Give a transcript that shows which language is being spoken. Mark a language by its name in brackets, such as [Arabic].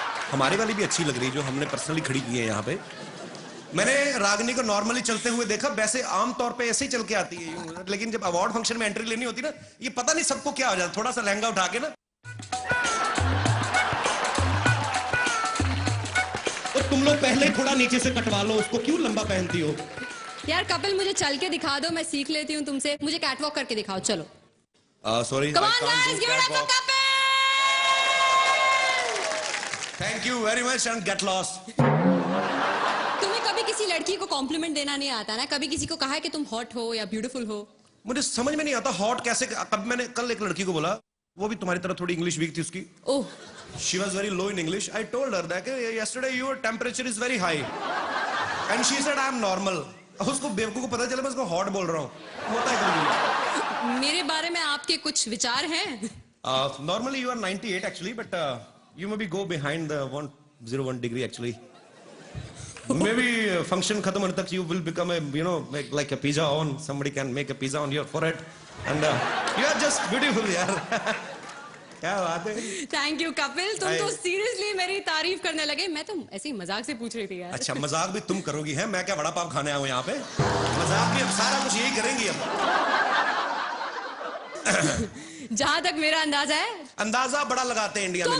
[Hindi] हमारी वाली भी अच्छी लग रही है जो हमने पर्सनली खड़ी की है यहाँ पे। मैंने रागिनी को नॉर्मली चलते हुए देखा, वैसे आमतौर पे ऐसे ही चल के आती है यूं, लेकिन जब अवार्ड फंक्शन में एंट्री लेनी होती ना, ये पता नहीं सबको क्या हो जाता, थोड़ा सा लहंगा उठा के ना। तो तुम लोग पहले थोड़ा नीचे से कटवा लो उसको, क्यों लंबा पहनती हो? यार कपिल, मुझे चल के दिखा दो, मैं सीख लेती हूँ तुमसे। मुझे कैटवॉक करके दिखाओ, चलो। Sorry, [English] Come on guys, give it up for Kapil! Thank you very much and get lost. [Hindi] तुम्हें कभी किसी लड़की को कॉम्प्लीमेंट देना नहीं आता ना? कभी किसी को कहा है कि तुम हॉट हो या ब्यूटीफुल हो? मुझे समझ में नहीं आता हॉट कैसे। कब मैंने कल एक लड़की को बोला, वो भी तुम्हारी तरह थोड़ी इंग्लिश वीक थी उसकी। ओह, [English] she was very low in English. I told her that yesterday your temperature is very high and she said I am normal. [Hindi] उसको बेवकूफ को पता चला मैं उसको हॉट बोल रहा हूँ। होता है कभी। मेरे बारे में आपके कुछ विचार हैं? [English] Normally you are 98 actually, but you maybe go behind the 101 degree actually. Maybe function [Hindi] खत्म होने तक [English] you will become a, you know, like a pizza oven. Somebody can make a pizza on your forehead and you are just beautiful यार। [Hindi] क्या बात है। Thank you Kapil, तुम तो seriously मेरी तारीफ करने लगे। मैं तो ऐसे ही मजाक से पूछ रही थी यार। अच्छा, मजाक भी तुम करोगी? है मैं क्या वड़ा पाव खाने आया हूँ यहाँ पे? मजाक भी, अब सारा कुछ यही करेंगी अब। जहां तक मेरा अंदाजा है, अंदाजा बड़ा लगाते हैं इंडिया में लोग।